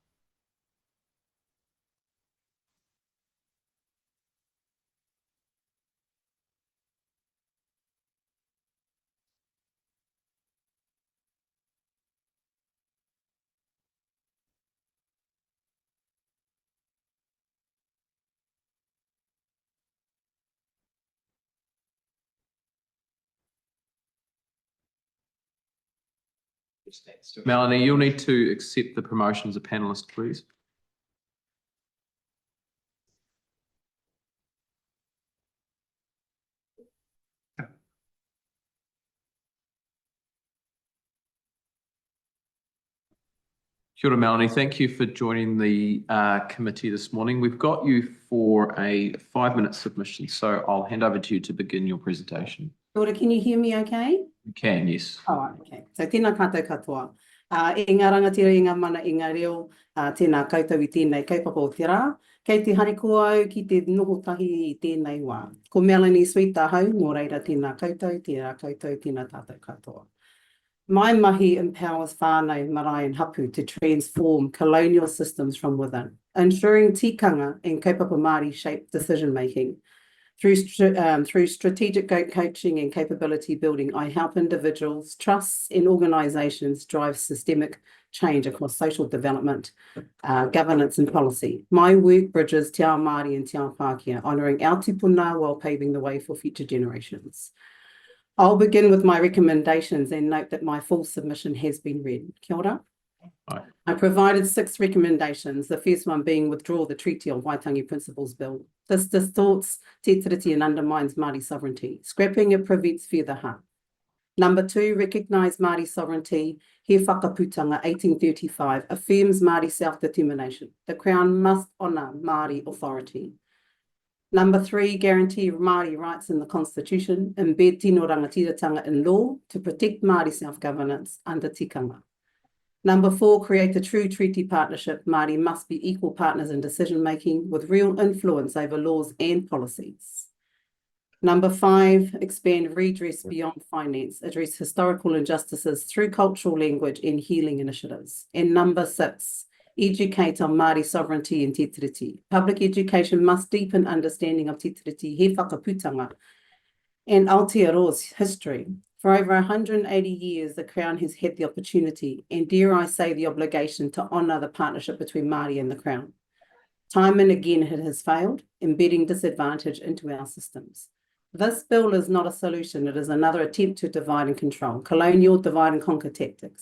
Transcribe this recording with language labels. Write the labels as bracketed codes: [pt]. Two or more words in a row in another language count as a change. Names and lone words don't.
[en] Melanie, you'll need to accept the promotion as a panelist, please. [mi] Kia ora, Melanie. [en] Thank you for joining the committee this morning. We've got you for a 5-minute submission, so I'll hand over to you to begin your presentation. [mi] Kia ora, [en] can you hear me okay? You can, yes. Oh, okay. So [mi] tēnā kātou katoa. I ngā rangatira i ngā mana i ngā reo, tēnā koutou I tēnei kaupapa o te rā, kei te harikoa au ki te noho tahi I tēnei wā. Ko Melanie Sweet tāhau, mō reira tēnā koutou, tēnā tātou katoa. [en] My mahi empowers whānau, marae and hapu to transform colonial systems from within, ensuring tikanga and [mi] kaupapa Māori [en] shape decision-making. Through strategic coaching and capability building, I help individuals, trusts and organisations drive systemic change across social development, governance and policy. My work bridges [mi] Te Ao Māori [en] and [mi] Te Ao Pākehā, [en] honouring our tupuna while paving the way for future generations. I'll begin with my recommendations and note that my full submission has been read. [mi] Kia ora. [en] I provided 6 recommendations, the first one being withdraw the Treaty on Waitangi Principles Bill. This distorts [mi] te tiriti [en] and undermines Māori sovereignty. Scrapping it prevents further harm. Number 2, recognise Māori sovereignty. He Whakaputanga 1835 affirms Māori self-determination. The Crown must honour Māori authority. Number 3, guarantee Māori rights in the Constitution. Embed [mi] tino rangatiratanga [en] in law to protect Māori self-governance under tikanga. Number 4, create a true treaty partnership. Māori must be equal partners in decision-making with real influence over laws and policies. Number 5, expand redress beyond finance, address historical injustices through cultural language and healing initiatives. And number 6, educate on Māori sovereignty and [mi] te tiriti. [en] Public education must deepen understanding of [mi] te tiriti, [en] he whakaputanga, and Aotearoa's history. For over 180 years, the Crown has had the opportunity, and dare I say the obligation, to honour the partnership between Māori and the Crown. Time and again it has failed, embedding disadvantage into our systems. This bill is not a solution, it is another attempt to divide and control, colonial divide and conquer tactics.